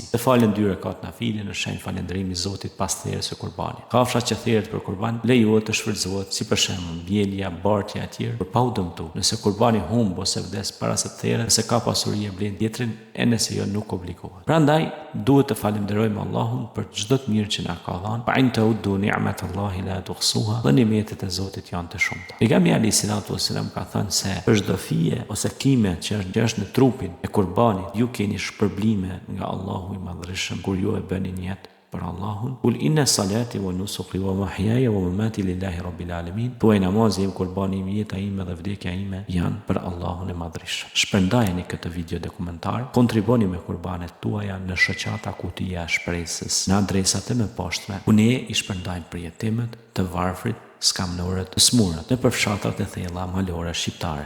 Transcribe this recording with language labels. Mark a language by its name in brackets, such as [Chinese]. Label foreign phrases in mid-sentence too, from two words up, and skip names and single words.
[Albanian] Të falen 2 rekat nafile në shenjë falënderimi Zotit pas thirrjes së kurbanit. Kafsha që thirret për kurban lejohet të shfrytëzohet si për shembull bjelja, bartja e tjerë për pa u dëmtuar. Nëse kurbani humb ose vdes para se të therret, nëse ka pasuri e blen tjetrin, e nëse jo nuk obligohet. Prandaj duhet të falenderojmë Allahun për çdo të mirë që na ka dhënë. [Arabic] فإن تعدوا نعمة الله لا تحصوها. [Albanian] Dhe nimetet e Zotit janë të shumta. Pejgamberi [Arabic] عليه الصلاة والسلام [Albanian] ka thënë se për çdo fije ose kime që është në trupin e qurbanit, ju keni shpërblime nga Allahu i Madhërisht kur ju e bëni jetë për Allahun. [Arabic] قل إن صلاتي ونسكي ومحياي ومماتي لله رب العالمين. [Albanian] Thuaj namazi im, qurbani im, jeta ime dhe vdekja ime janë për Allahun e Madhërisht. Shpërndajeni këtë video dokumentar, kontriboni me qurbanet tuaja në shoqata Kutia e Shpresës, në adresat e mëposhtme, ku ne i shpërndajmë për jetimet, të varfrit, skamnorët, të smurët, në përfshatrat e thella malore shqiptare.